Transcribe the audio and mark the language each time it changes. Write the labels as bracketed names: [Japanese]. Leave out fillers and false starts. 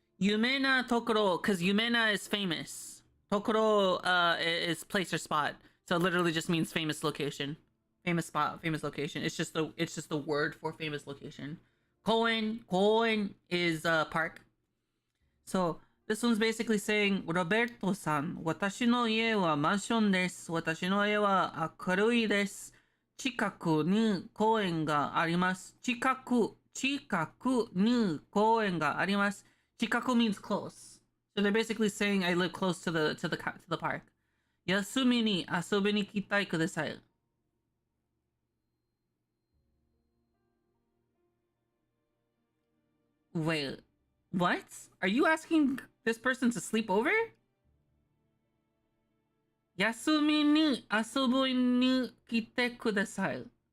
[English] Yumena Tokoro, because Yumena is famous. Tokoro is place or spot, so it literally just means famous location, famous spot, famous location. It's just the word for famous location. Koen is park. So this one's basically saying, Roberto-san, 私の家はマンションです。 [Japanese] 私の家は明るいです。近くに公園があります。近くに公園があります。 [English] 近く means close. So they're basically saying I live close to the park. [Japanese] 休みに遊びに来てください. [English] Wait, what? Are you asking this person to sleep over? [Japanese] 休みに遊びに来てください.